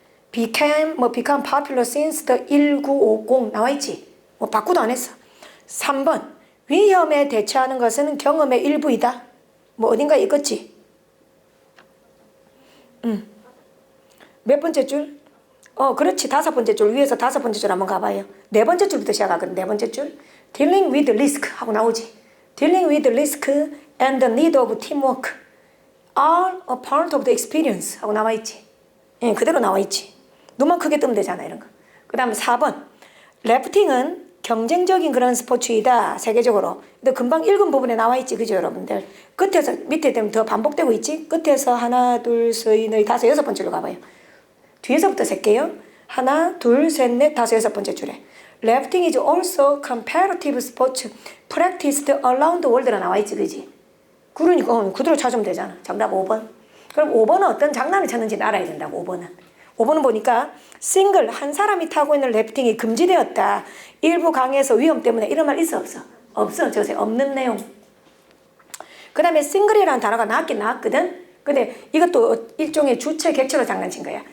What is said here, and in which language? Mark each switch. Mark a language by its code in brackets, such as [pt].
[en] became popular since the 1950 [ko] 나와있지. 뭐 바꾸도 안 했어. 3번 위험에 대처하는 것은 경험의 일부이다. 뭐 어딘가에 있겠지. 몇 번째 줄? 그렇지. 다섯 번째 줄. 위에서 다섯 번째 줄 한번 가봐요. 네 번째 줄부터 시작하거든. 네 번째 줄. [en] Dealing with risk [ko] 하고 나오지. [en] Dealing with risk and the need of teamwork are a part of the experience [ko] 하고 나와있지. 예, 그대로 나와있지. 눈만 크게 뜨면 되잖아. 이런 거. 그 다음 4번. 래프팅은 경쟁적인 그런 스포츠이다. 세계적으로. 근데 금방 읽은 부분에 나와있지. 그죠 여러분들. 끝에서 밑에 되면 더 반복되고 있지. 끝에서 하나 둘 셋 넷 다섯 여섯 번째로 가봐요. 뒤에서부터 셀게요. 하나 둘 셋 넷 다섯 여섯 번째 줄에. [en] Rafting is also competitive sport practiced around the world라 [ko] 나와있지. 그지? 그러니까 그대로 찾으면 되잖아. 정답 5번. 그럼 5번은 어떤 장난을 쳤는지 알아야 된다고. 5번은 보니까 싱글 한 사람이 타고 있는 래프팅이 금지되었다. 일부 강에서 위험 때문에 이런 말 있어 없어? 없어. 저세 없는 내용. 그 다음에 싱글이라는 단어가 나왔긴 나왔거든. 근데 이것도 일종의 주체 객체로 장난친 거야.